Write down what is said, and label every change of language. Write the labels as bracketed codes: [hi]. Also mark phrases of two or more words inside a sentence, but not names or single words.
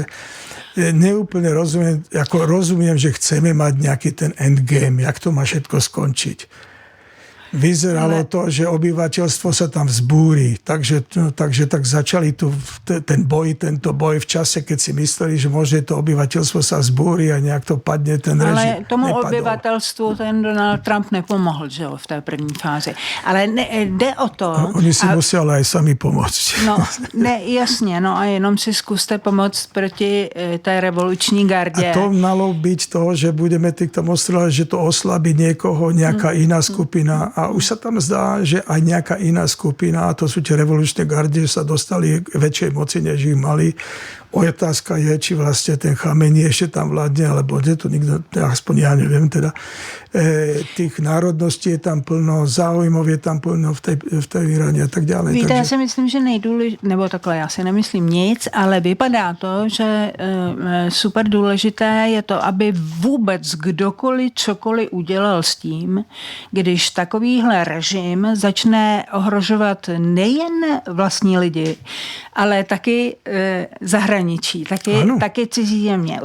[sk] Neúplne rozumiem, že chceme mať nejaký ten endgame, jak to má všetko skončiť. Vyzeralo to, že obyvateľstvo sa tam vzbúri. Takže tak začali tento boj v čase, keď si mysleli, že môže to obyvateľstvo sa vzbúri a nejak to padne ten režim. [cs] Ale tomu obyvatelstvu ten Donald Trump nepomohl, že jo, v té první fázi. Ale jde o to... [sk] Oni si museli aj sami pomôcť. [cs] No, jasně, no a jenom si zkuste pomoct proti té revoluční gardě. [sk] A to malo byť to, že budeme týmto ostrovať, že to oslabí niekoho, nejaká iná skupina a už sa tam zdá, že aj nejaká iná skupina, a to sú tie revolučné gardy, sa dostali k väčšej moci, než ich mali. Otázka je, či vlastne ten Chamení ešte tam vládne, alebo nie, to nikto, aspoň ja neviem teda. Tých národností je tam plno, záujmov je tam plno v tej Iráne a tak ďalej. [cs] Víte, já si myslím, že nebo takhle, já si nemyslím nic, ale vypadá to, že super důležité je to, aby vůbec kdokoliv cokoliv udělal s tím, když takovýhle režim začne ohrožovat nejen vlastní lidi, ale taky zahraničí, taky cizí země.